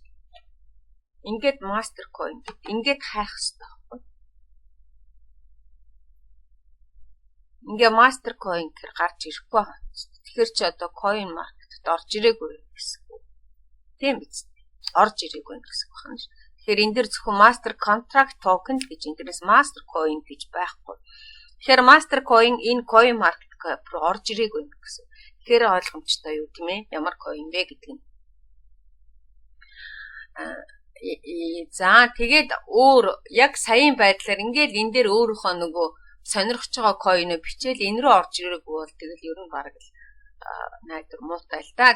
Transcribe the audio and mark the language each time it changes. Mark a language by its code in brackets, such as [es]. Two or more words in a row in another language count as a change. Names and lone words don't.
[mn] Ингээд [en] master coin [mn] ингээд хайх хэрэгтэй байхгүй. Ингээ [en] master coin [mn] гэр гарч ирэхгүй байгаа. Тэгэхээр чи одоо [en] coin market- [mn] д орж ирээгүй гэсэн үг. Тийм биз? Орж ирээгүй гэсэн үг байна. Тэгэхээр энэ дэр зөвхөн [en] master contract token [mn] гэж энэ дээрээс [en] master coin [mn] гэж байхгүй. Тэгэхээр [en] master coin [mn] энэ [en] coin market [mn] руу орж ирээгүй гэсэн. Тэгэхээр ойлгомжтой юу тийм ээ? Ямар coin вэ гэдэг нь. За тэгээд өөр яг саяын байдлаар ингээл энэ дээр өөрийнхөө нөгөө сонирхож байгаа coin бичээл энэ рүү орж ирээгүй бол тэгэл ер нь бараг л найдар муутай л да.